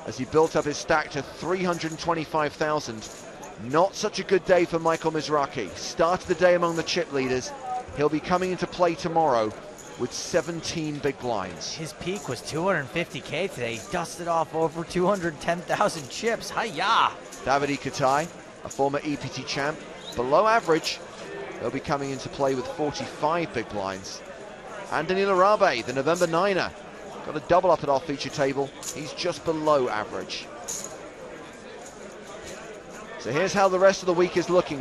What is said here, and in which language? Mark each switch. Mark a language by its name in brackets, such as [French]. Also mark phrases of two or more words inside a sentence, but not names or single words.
[English] as he built up his stack to 325,000. Not such a good day for Michael Mizrachi. Started the day among the chip leaders. He'll be coming into play tomorrow with 17 big blinds. His peak was 250K today. He dusted off over 210,000 chips. Hi-ya! Davide Katai, a former EPT champ, below average. He'll be coming into play with 45 big blinds. And Danilo Rabe, the November 9er, got a double up at our feature table. He's just below average. So here's how the rest of the week is looking.